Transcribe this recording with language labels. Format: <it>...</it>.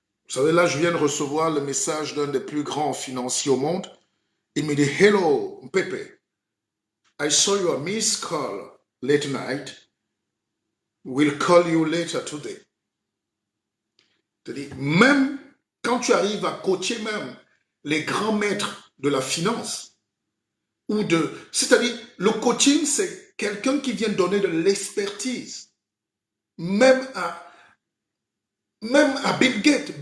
<fr>Vous savez, là, je viens de recevoir le message d'un des plus grands financiers au monde. Il me dit,</fr> <en>Hello,</en> <fr>Pepe.</fr> <en>I saw your missed call late night. We'll call you later today.</en> <fr>C'est-à-dire, même quand tu arrives à coacher même les grands maîtres de la finance, c'est-à-dire, le coaching, c'est quelqu'un qui vient donner de l'expertise. Même à Bill Gates.</fr>